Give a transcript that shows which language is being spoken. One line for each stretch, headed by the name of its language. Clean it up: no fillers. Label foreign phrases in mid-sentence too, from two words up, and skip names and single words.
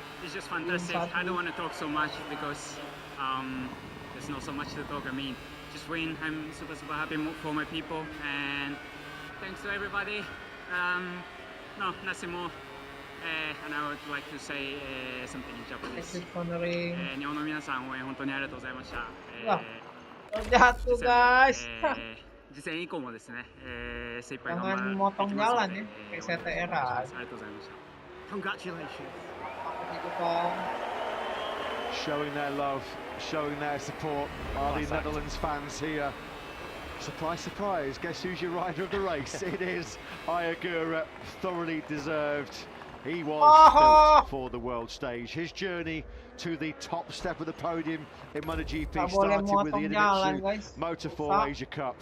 English: I don't want to talk so much because there's not so much to talk. I mean, just win. I'm super happy for my people, and thanks to everybody. No, nothing more. And I would like to say something in Japanese.
Japanese: 日本の皆さん応援本当にありがとうございました。
Indonesian: Jatuh guys.
Japanese: 次戦以降もですね、精一杯頑張
Indonesian: Jangan
Japanese: り
Indonesian: motong
Japanese: ますの
Indonesian: jalan
Japanese: で、
Indonesian: ya, kayak
Japanese: お
Indonesian: CTR
Japanese: 願いし
Indonesian: aja.
Japanese: ます。ありがとうございました。
English: Congratulations. Showing their love, showing their support are the Netherlands fans here. Surprise, surprise, guess who's your rider of the race? It is Akhir, thoroughly deserved. He was built for the world stage. His journey to the top step of the podium in Motogp started with the Indonesia Motor4 Asia Cup.